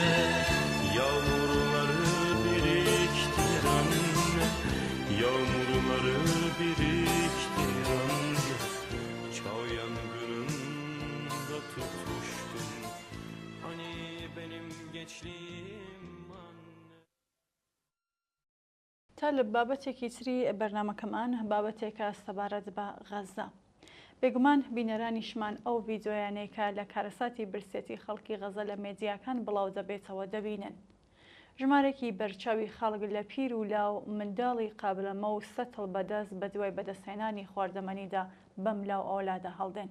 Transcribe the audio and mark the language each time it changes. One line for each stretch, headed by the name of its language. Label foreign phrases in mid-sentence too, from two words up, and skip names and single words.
Turkish: Yağmurları biriktir anne, yağmurları biriktir anne. Çağ yangınında tutuştum, hani benim gençliğim anne.
Central Kurdish: تا لە بابەتێکی تری بەرنامەکەمان بابەتێکە سەبارەت بە غەزە. بێگومان بینەرانیشمان ئەو ڤیدۆیانەیەکە لە کارەساتی برسێتی خەڵکی غەزە لە مێدیاکان بڵاو دەبێتەوە دەبینن. ژمارێکی بەرچاوی خەڵک لە پیر و لاو منداڵی قابلەمە و سەتڵ بەدەست بە دوای بەدەستهێنانی خواردەمەنیدا بەم لاو ئەولادا هەڵدێن.